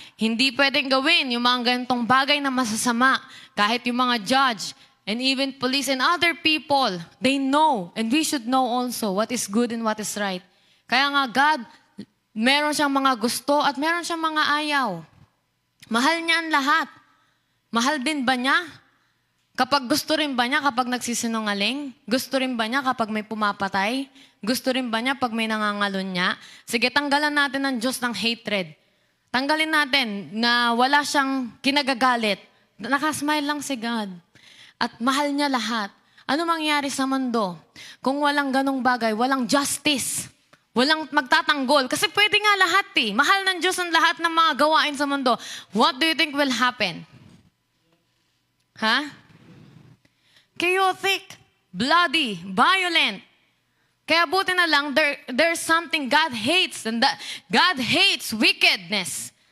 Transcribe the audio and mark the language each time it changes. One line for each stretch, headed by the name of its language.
Filipino: Hindi pwedeng gawin yung mga ganitong bagay na masasama. Kahit yung mga
English: judge and even police and other people, they know. And we should know also what is good and what is right.
Filipino: Kaya nga God, meron siyang mga gusto at meron siyang mga ayaw. Mahal niya ang lahat. Mahal din ba niya? Kapag gusto rin ba niya kapag nagsisinungaling? Gusto rin ba niya kapag may pumapatay? Gusto rin ba niya pag may nangangalon niya? Sige, tanggalan natin ng Diyos ng hatred. Tanggalin natin na wala siyang kinagagalit. Nakasmile lang si God. At mahal niya lahat. Ano mangyari sa mundo? Kung walang ganong bagay, walang justice. Walang magtatanggol. Kasi pwede nga lahat Mahal ng Diyos ang lahat ng mga gawain sa mundo.
English: What do you think will happen? Chaotic, bloody, violent.
Filipino: Kaya buti na lang,
English: there's something God hates. And that God hates wickedness.